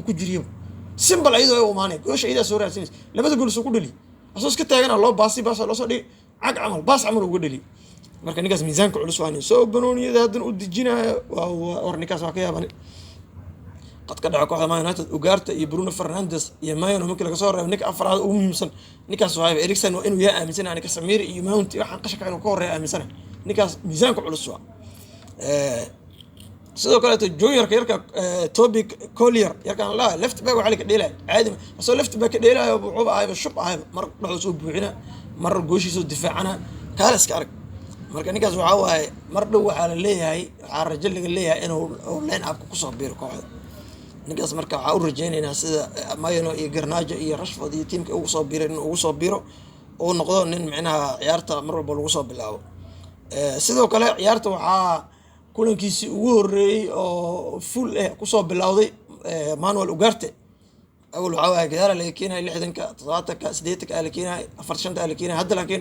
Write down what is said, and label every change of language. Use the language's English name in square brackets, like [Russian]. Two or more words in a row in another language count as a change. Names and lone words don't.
[Somali] ku jiriyo simple ayadoo ay u imaanay goosha idaa soo raadsanaysa labada gool soo ku dhali asoo iska taagana loo baasi loo soo dhigi cag camal baas camal uga dhali marka ninkaas miisaanka culus waa nin soo banooniyada haddana u dejinaya war ninkaas waa ka yaabani qad ka dhaco kooxda Man United Ugarte iyo Bruno Fernandes iyo Maino markii laga soo reebo ninka afraad ugu muhiimsan ninkaas waa Eriksen waa inuu yaa aaminsanaa ninka Samir iyo Mount waxaan qashka inuu ka horeeyo aaminsanaa ninkaas miisaanka culus waa sidoo kale juniorka yarka Toby Collier yarkan la [English] left back [Somali] waxa la ka dheelay caadi asoo [English] left back [Somali] ka dheelay wuxuu ahaayba shub ahaayba mar dhaxo soo buuxina mar gooshiisa difaacana kaaliska arag marka ninkaas waxa waaye mar dhow waxa la leeyahay waxa rajo laga leeyahay inuu [English] line up [Somali] ku soo biiro kooxda ninkaas marka waxa u rajaynaynaa sida Maino iyo Garnacho iyo Rashford iyo teamka ugu soo biiray inuu ugu soo biiro oo noqdo nin macnaha ciyaarta mar walba lagu soo bilaabo sidoo kale ciyaarta waxaa kulankiisii ugu horeeyay oo full ku soo bilowday Manuel Ugarte awal waxa waaye gadaal laga keenay 60ka 70ka 80ka la keenay 45ka la keenay hadda laakiin